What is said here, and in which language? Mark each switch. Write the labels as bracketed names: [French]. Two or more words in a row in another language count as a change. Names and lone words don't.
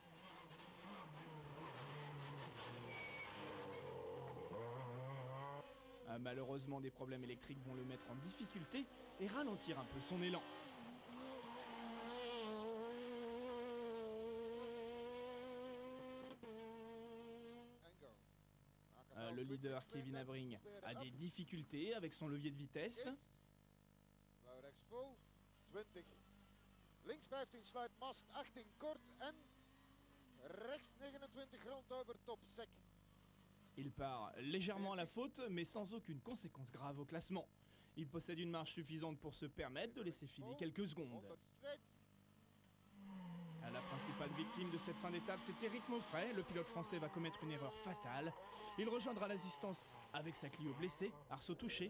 [French] Malheureusement, des problèmes électriques vont le mettre en difficulté et ralentir un peu son élan. Le leader Kevin Abring a des difficultés avec son levier de vitesse. [Dutch] Links 15 sluit mast, 18 kort en rechts 29 grondhouden top sec. [French] Il part légèrement à la faute, mais sans aucune conséquence grave au classement. Il possède une marge suffisante pour se permettre de laisser filer quelques secondes. La principale victime de cette fin d'étape, c'est Éric Maufray. Le pilote français va commettre une erreur fatale. Il rejoindra l'assistance avec sa Clio blessée, arceau touché.